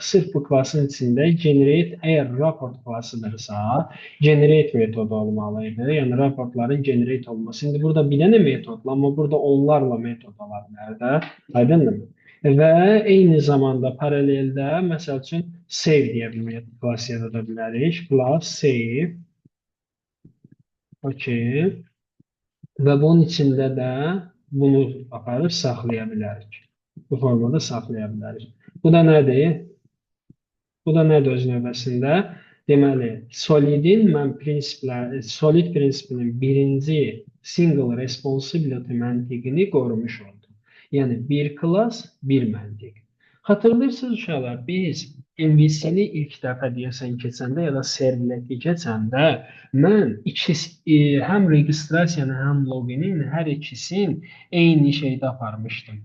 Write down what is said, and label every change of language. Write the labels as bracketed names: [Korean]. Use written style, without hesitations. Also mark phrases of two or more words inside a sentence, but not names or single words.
[Azerbaijani] Sırf bu klassın içində generate əgər raport klassıdırsa, generate metodu olmalıydı. Yəni raportların generate olması. İndi burada bir dənə metodla, amma burada onlarla metod ola bilər də. Aydındır mı? Və eyni zamanda paraleldə məsəl üçün save deyə bir klass yarada bilərik. [English] Class save. [Azerbaijani] Okay. Və bunun içində də bunu aparıb saxlaya bilərik. Bu formada saxlaya bilərik. Bu da nədir? Bu da nədir öz növbəsində? Deməli, Solid prinsipinin birinci [English] single responsibility [Azerbaijani] məntiqini qorumuş oldu. Yəni bir klass, bir məntiq. Xatırlayırsınız uşaqlar, biz MVC-ni ilk dəfə deyəsən keçəndə ya da servleti keçəndə mən həm registrasiyanı, həm loginin hər ikisini eyni şeydə aparmışdım.